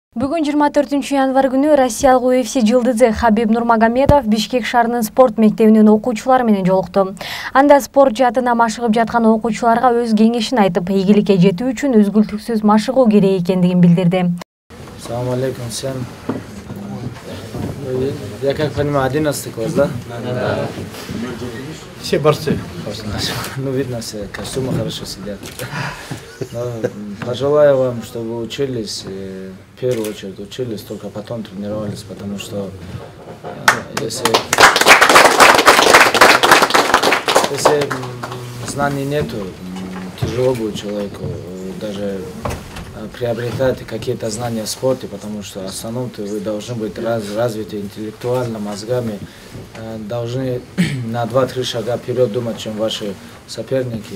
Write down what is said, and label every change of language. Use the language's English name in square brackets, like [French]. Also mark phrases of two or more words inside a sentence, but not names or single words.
[Kyrgyz] Бүгін 24 январ күнү Россиялык UFC жылдызы Хабиб Нурмагомедов Бишкек шаарынын спорт мектебинин окуучулары менен жолукту. Анда спорт жаатына машыгып жаткан окуучуларга өз кеңешин айтып, ийгиликке жетүү үчүн үзгүлтүксүз машыгуу керек экендигин билдирди. [Arabic] السلام عليكم [Russian] всем. Я как понимаю, 11 класс, да? Да. Все борцы. Ну, видно, все костюмы хорошо сидят. Но пожелаю вам, чтобы вы учились, в первую очередь учились, только потом тренировались, потому что если знаний нету, тяжело будет человеку даже приобретать какие-то знания в спорте, потому что в основном вы должны быть развиты интеллектуально, мозгами, должны на 2-3 шага вперед думать, чем ваши соперники.